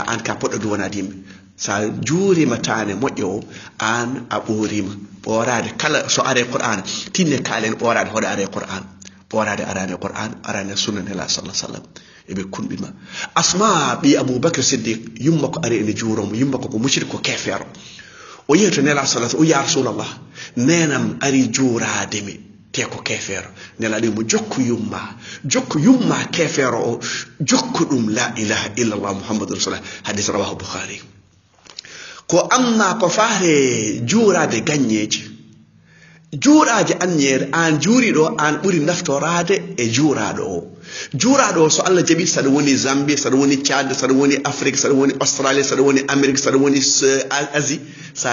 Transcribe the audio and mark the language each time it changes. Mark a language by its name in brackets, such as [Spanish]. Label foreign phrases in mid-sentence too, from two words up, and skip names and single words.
[Fula] an ka poɗɗo duwanade yimɓe sa juurima tane moƴƴo o an a ɓoorima ɓoorade kala so are qur'an tinne kaalen ɓoorade hoɗo are qur'an ɓoorade arane qur'an arane sunna nela sallah sallam eɓe kunɓima asma ɓi aboubacre siddiq yumma ko ari ene juuromo yumma ko musidɗo ko kefeero o yehi to nela sallah o [Arabic] يا رسول الله [Fula] nenam ari juurademi te ko kefeero nela ɗi mo jokku yumma kefeero o jokku ɗum [Arabic] لا إله إلا الله محمد رسول الله [Fula] hadis [Arabic] رواه البخاري [Fula] ko amma ko faare juurade gaññeji juuraje anñeere an juuriɗo an ɓuri naftorade e juuraɗo o juuraɗo o so allah jaaɓi saɗa woni zambie saɗa woni tchad saɗa woni afrique saɗa woni australie saɗa woni amérique saɗa woni asie sa